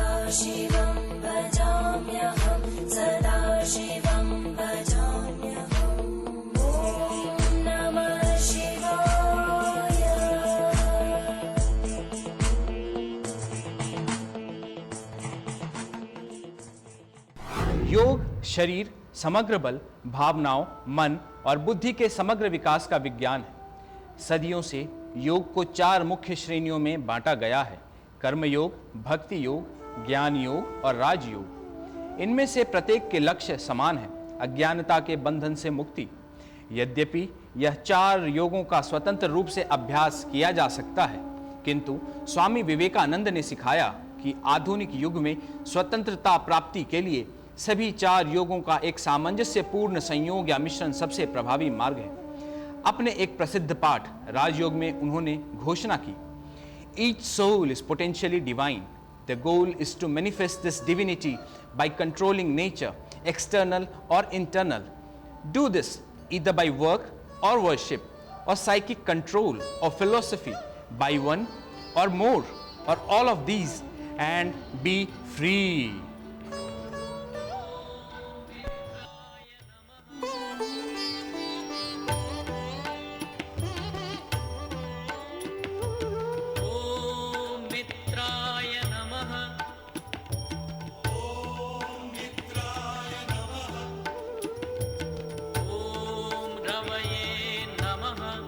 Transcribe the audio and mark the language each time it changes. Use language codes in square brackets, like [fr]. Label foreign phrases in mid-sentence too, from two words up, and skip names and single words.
[sa] शिवं भजाम्यहं सदा शिवं भजाम्यहम् ॐ नमः शिवाय [hi] योग शरीर, समग्र बल, भावनाओं, मन और बुद्धि के समग्र विकास का विज्ञान है। सदियों से योग को 4 मुख्य श्रेणियों में बांटा गया है: कर्म योग, भक्ति योग, ज्ञान योग और राजयोग। इनमें से प्रत्येक के लक्ष्य समान है: अज्ञानता के बंधन से मुक्ति। यद्यपि यह 4 योगों का स्वतंत्र रूप से अभ्यास किया जा सकता है, किंतु स्वामी विवेकानंद ने सिखाया कि आधुनिक युग में स्वतंत्रता प्राप्ति के लिए सभी 4 योगों का एक सामंजस्यपूर्ण संयोग या मिश्रण सबसे प्रभावी मार्ग है। अपने एक प्रसिद्ध पाठ राजयोग में उन्होंने घोषणा की, [en] Each soul is potentially divine. The goal is to manifest this divinity by controlling nature, external or internal. Do this either by work or worship or psychic control or philosophy, by one or more or all of these. and be free. [sa] ॐ मित्राय नमः। ॐ रवये नमः।